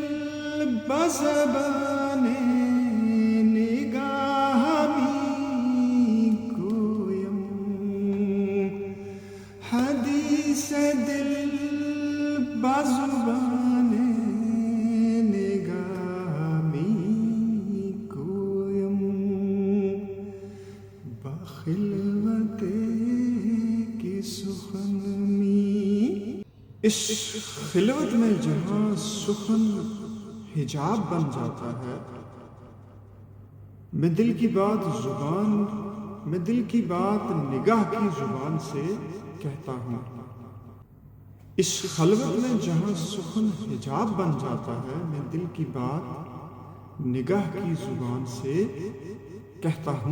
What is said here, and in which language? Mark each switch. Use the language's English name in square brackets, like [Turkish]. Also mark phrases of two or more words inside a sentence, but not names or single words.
[Persian] بزبان نگاہ می گویم، حدیث دل بزبان نگاہ می گویم، بخلوت کی سخن می۔ [Urdu] اس خلوت میں جہاں سخن حجاب بن جاتا ہے، میں دل کی بات نگاہ کی زبان سے کہتا ہوں۔ اس خلوت میں جہاں سخن حجاب بن جاتا ہے، میں دل کی بات نگاہ کی زبان سے کہتا ہوں۔